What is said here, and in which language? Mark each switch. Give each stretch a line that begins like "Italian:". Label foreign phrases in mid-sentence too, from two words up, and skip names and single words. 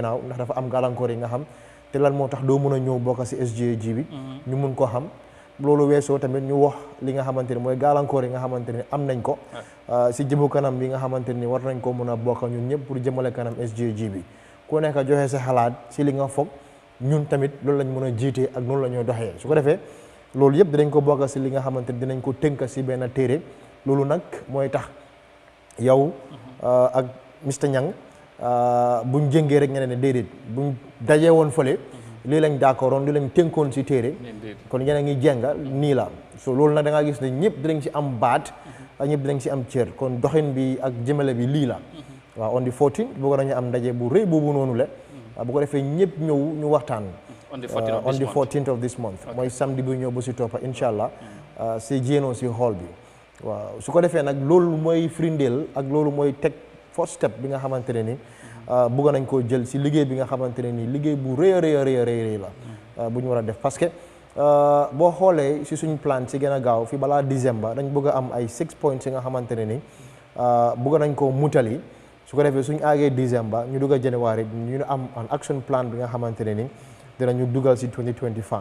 Wolof: gannaaw ndax dafa am gàllankoor yi nga xam te lan moo tax doo mën a ñëw bokk si SJG bi ñu mun ko xam loolu weesoo tamit ñu wax li nga xamante ne mooy gàllankoor yi nga xamante ne am nañ ko si jëmu kanam bi nga xamante ni war nañ ko mën a bokk ñun ñëpp pour jëmale kanam SJG bi ku nekk joxe sa xalaat si li nga foog ñun tamit loolu lañ mën a jiitee ak noonu la ñoo doxee su ko defee loolu yëpp dinañ ko bokk si li nga xamante ni dinañ ko tënk si benn téere loolu nag mooy tax yow ak Mr Niang buñ jëngee rek nga ne déedéet buñ dajee woon fële lii lañ d'accordoon lii lañ tënkoon si téere kon ñeneen ngi jànga nii la so loolu nag da ngaa gis ne ñëpp dinañ si am baat ñëpp dinañ si am cër kon doxin bi ak jëmale bi lii la waaw
English: on the 14
Wolof: bëgg nañu am ndaje bu rëy boobu noonu le bu ko defee ñëpp ñëw ñu waxtaan
English: on the 14th of this month
Wolof: mooy samedi bu ñëw bu si toppa
Arabic: incha allah
Wolof: si jéenoo si hall bi waaw su ko defee nag loolu mooy frindeel ak loolu mooy teg
English: first step
Wolof: bi nga xamante ne ni bëgg nañ koo jël si liggéey bi nga xamante ne ni liggéey bu rëy a rëy la bu ñu war a def parce que boo xoolee si suñ plan si gën a gaaw fi balaa décembre dañ bëgg a am ay 6 points yi nga xamante ne ni bëgg nañ koo mutali su ko defee suñ aagee décembre ñu dugg a January ñu am
English: an action plan
Wolof: bi nga xamante ne ni dinañu dugal si 2025